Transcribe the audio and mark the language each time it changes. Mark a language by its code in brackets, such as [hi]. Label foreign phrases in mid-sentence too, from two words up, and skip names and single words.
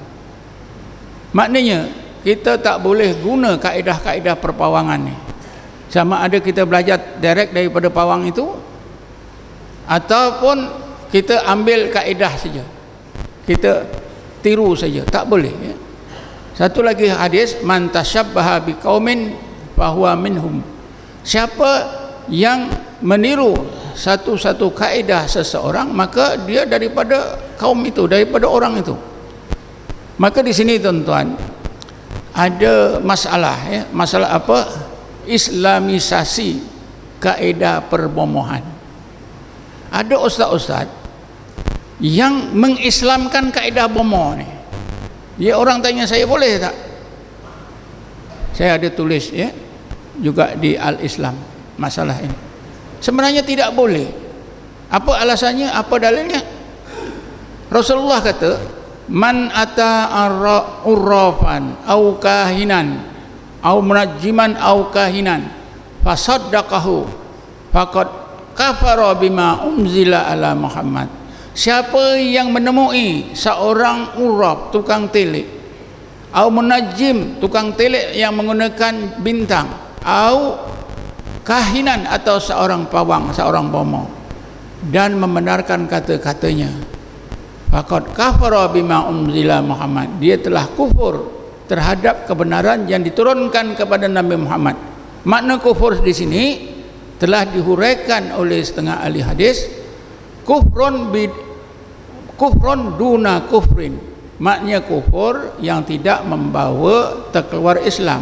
[ms] Maknanya kita tak boleh guna kaedah-kaedah perpawangan ni, sama ada kita belajar direct daripada pawang itu ataupun kita ambil kaedah saja, kita tiru saja, tak boleh, ya. Satu lagi hadis, [ar] من تشبه بقوم فهو منهم. [ms] Siapa yang meniru satu-satu kaedah seseorang, maka dia daripada kaum itu, daripada orang itu. Maka di sini tuan-tuan ada masalah, ya. Masalah apa? Islamisasi kaedah perbomohan. Ada ustaz-ustaz yang mengislamkan kaedah bomoh ni. Ya, orang tanya saya, boleh tak? Saya ada tulis, ya, juga di Al-Islam masalah ini. Sebenarnya tidak boleh. Apa alasannya? Apa dalilnya? Rasulullah kata, [ar] من أتى عرافا أو كاهنا أو منجما أو كاهنا فصدقه فقد كفر بما أنزل على محمد. [ms] Siapa yang menemui seorang urraf, tukang telik, [ar] أو منجم, [ms] tukang telik yang menggunakan bintang, [ar] أو كاهنا [ms] atau seorang pawang, seorang bomoh, dan membenarkan kata-katanya, [ar] فقد كفر بما أنزل محمد, [ms] dia telah kufur terhadap kebenaran yang diturunkan kepada Nabi Muhammad. Makna kufur di sini telah dihuraikan oleh setengah ahli hadis, [ar] كفر دون كفر, [ms] maknanya kufur yang tidak membawa terkeluar Islam.